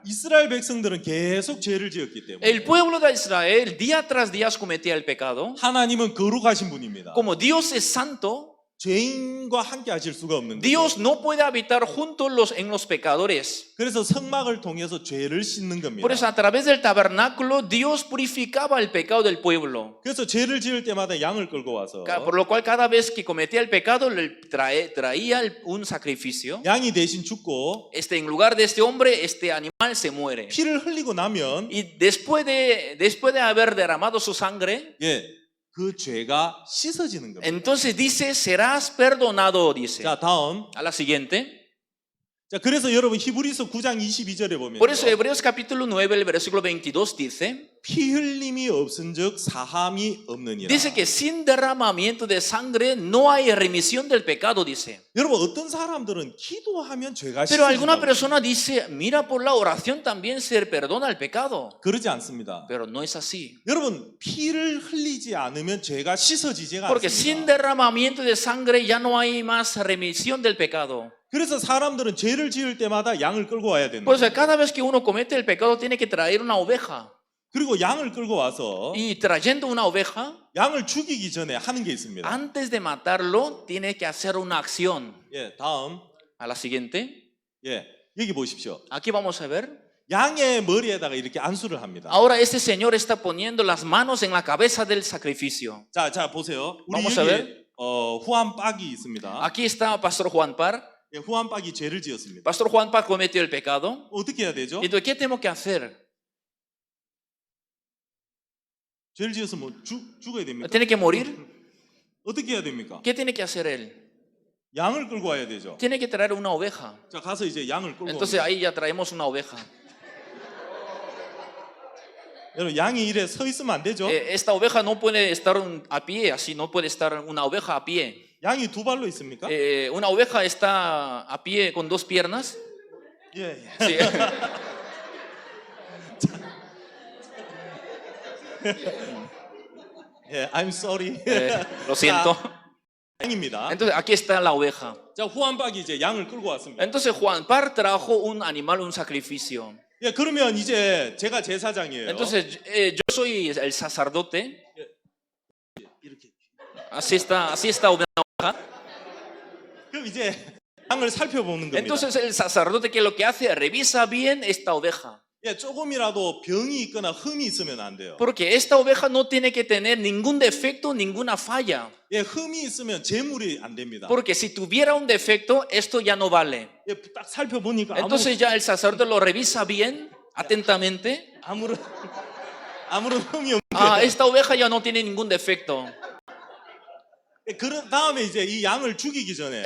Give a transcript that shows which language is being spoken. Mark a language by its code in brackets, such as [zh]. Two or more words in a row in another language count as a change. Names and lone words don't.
[ko] 이스라엘 백성들은 계속 죄를 지었기 때문에 [es] El pueblo de Israel día tras día cometía el pecado. [ko] 하나님은 거룩하신 분입니다. [es] Como Dios es santo, [ko] 죄인과 함께 하실 수가 없는 거죠. [es] Dios no puede habitar junto en los pecadores. [ko] 그래서 성막을 통해서 죄를 씻는 겁니다. [es] Por eso a través del tabernáculo Dios purificaba el pecado del pueblo. [ko] 그래서 죄를 지을 때마다 양을 끌고 와서 [es] Por lo cual cada vez que cometía el pecado traía un sacrificio. [ko] 양이 대신 죽고 [es] En lugar de este hombre, este animal se muere. [ko] 피를 흘리고 나면 [es] Y después de haber derramado su sangre, [ko] 예, 그 죄가 씻어지는 겁니다. [es] Entonces dice, serás perdonado, dice. [ko] 자, 다음. [es] A la siguiente. [ko] 자, 그래서 여러분 히브리서 9장 22절에 보면 [es] Por eso Hebreos capítulo 9, el versículo 22 dice, [ko] 피 흘림이 없은즉 사함이 없느니라. [es] dice que sin derramamiento de sangre no hay remisión del pecado, dice. [ko] 여러분 어떤 사람들은 기도하면 죄가 [es] Pero alguna [ko] 씻어진다고. [es] persona dice, mira, por la oración también se perdona el pecado. [ko] 그러지 않습니다. [es] Pero no es así. [ko] 여러분 피를 흘리지 않으면 죄가 씻어지지가 [es] Porque sin [ko] 않습니다. [es] derramamiento de sangre ya no hay más remisión del pecado. [ko] 그래서 사람들은 죄를 지을 때마다 양을 끌고 와야 된다. [es] Por eso cada vez que uno comete el pecado tiene que traer una oveja. [ko] 그리고 양을 끌고 와서 [es] Y trayendo una oveja, [ko] 양을 죽이기 전에 하는 게 있습니다. [es] antes de matarlo, tiene que hacer una acción. [ko] 예, 다음. [es] A la siguiente. [ko] 예, 여기 보십시오. [es] Aquí vamos a ver. [ko] 양의 머리에다가 이렇게 안수를 합니다. [es] Ahora este señor está poniendo las manos en la cabeza del sacrificio. [ko] 자 보세요. 우리 [es] Vamos a ver. [ko] 여기 후안 빡이 있습니다. [es] Aquí está Pastor Juan Par. [ko] 예, 후안 빡이 죄를 지었습니다. [es] Pastor Juan Par cometió el pecado. [ko] 어떻게 해야 되죠? [es] Entonces, ¿qué tengo que hacer? [ko] 죄를 지었으면 죽어야 됩니까? [es] ¿Tiene que morir? [ko] 어떻게 해야 됩니까? [es] ¿Qué tiene que hacer él? [ko] 양을 끌고 와야 되죠. [es] Tiene que traer una oveja. [ko] 자, 가서 이제 양을 끌고 [es] Entonces [ko] 옵니다. [es] ahí ya traemos una oveja. [ko] 여러분 양이 이래 서 있으면 안 되죠? [es] Esta oveja no puede estar a pie, así no puede estar una oveja a pie. [ko] 양이 두 발로 있습니까? [es] Una oveja está a pie con dos piernas. [ko] 예. [es] Sí. [ko] 예, [en] I'm sorry. [es] Lo siento. [ko] 양입니다. [es] Entonces aquí está la oveja. [ko] 자, 후안박이 이제 양을 끌고 왔습니다. [es] Entonces Juan Par trajo un animal, un sacrificio. [ko] 예, 그러면 이제 제가 제사장이에요. [es] Entonces yo soy el sacerdote. [ko] 이렇게. [es] Así está una oveja. [ko] 그럼 이제 양을 살펴보는 겁니다. [es] Entonces el sacerdote que lo que hace, revisa bien esta oveja. [ko] 예, 조금이라도 병이 있거나 흠이 있으면 안 돼요. [es] Porque esta oveja no tiene que tener ningún defecto, ninguna falla. [ko] 예, 흠이 있으면 제물이 안 됩니다. [es] Porque si tuviera un defecto, esto ya no vale. [ko] 예, 딱 살펴보니까 [es] Entonces ya el sacerdote lo revisa bien, atentamente. [ko] 아무런 흠이 없는 [es] Ah, [ko] 거예요. [es] esta oveja ya no tiene ningún defecto. [ko] 예, 그런 다음에 이제 이 양을 죽이기 전에